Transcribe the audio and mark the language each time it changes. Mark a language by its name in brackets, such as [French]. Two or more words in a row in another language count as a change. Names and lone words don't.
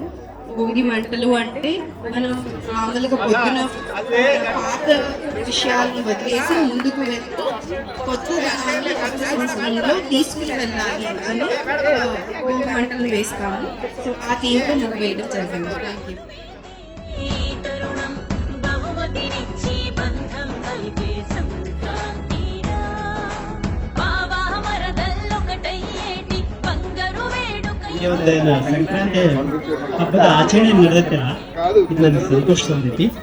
[Telugu] భోగి మంటలు అంటే మనం మామూలుగా పొద్దున పాత విషయాలను వదిలేసి ముందుకు వెళ్తూ కొత్త సంవత్సరంలో తీసుకుని వెళ్ళాలి అని భోగి మంటలు వేస్తాము. సో ఆ థీమ్తో ముగ్గు వేయడం జరిగింది. [English] thank you. [Kannada] ಸಂಕ್ರಾಂತಿ ಹಬ್ಬದ ಆಚರಣೆ ನಡೆದಲ್ಲ, ಇದು ನನಗೆ ಸಂತೋಷ ತಂದೈತಿ.